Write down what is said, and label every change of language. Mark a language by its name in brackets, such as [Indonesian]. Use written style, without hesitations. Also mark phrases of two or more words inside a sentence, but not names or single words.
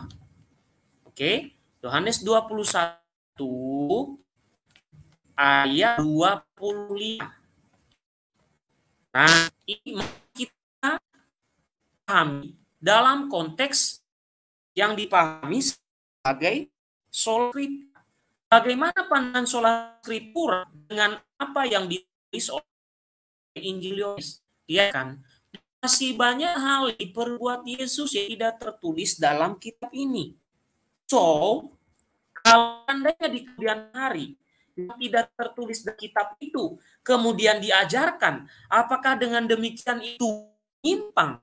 [Indonesian] Oke, Yohanes 21 ayat 25. Nah, ini kita pahami dalam konteks yang dipahami sebagai [Latin] sola scriptura. [Indonesian] Bagaimana pandangan [Latin] sola scriptura [Indonesian] dengan apa yang ditulis oleh Injil Yohanes? Ya kan, masih banyak hal diperbuat Yesus yang tidak tertulis dalam kitab ini. So, kalau andainya di kemudian hari yang tidak tertulis dalam kitab itu kemudian diajarkan, apakah dengan demikian itu menyimpang?